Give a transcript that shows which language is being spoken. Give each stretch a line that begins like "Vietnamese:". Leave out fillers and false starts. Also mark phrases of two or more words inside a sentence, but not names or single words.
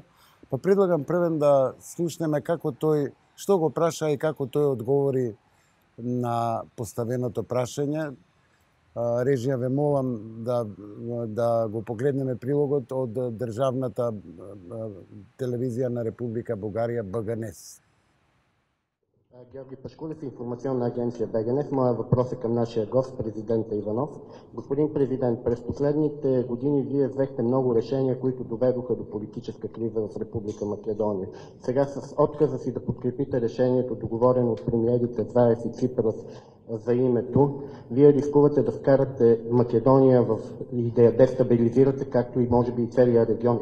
Macedonian: Па предлагам првен да слушнеме како тој, што го праша и како тој одговори на поставеното прашање. Режија, ве молам да го погледнеме прилогот од државната телевизија на Република Бугарија, БГНЕС.
Bulgarian: Георги Пашкулев, информационна агенция БГНЕС. Моя въпрос е към нашия гост, президента Иванов. Господин президент, през последните години вие взехте много решения, които доведоха до политическа криза в Република Македония. Сега с отказа си да подкрепите решението, договорено от премиерите Заев и Ципрас за името, вие рискувате да вкарате Македония и да я дестабилизирате, както и може би и целия регион.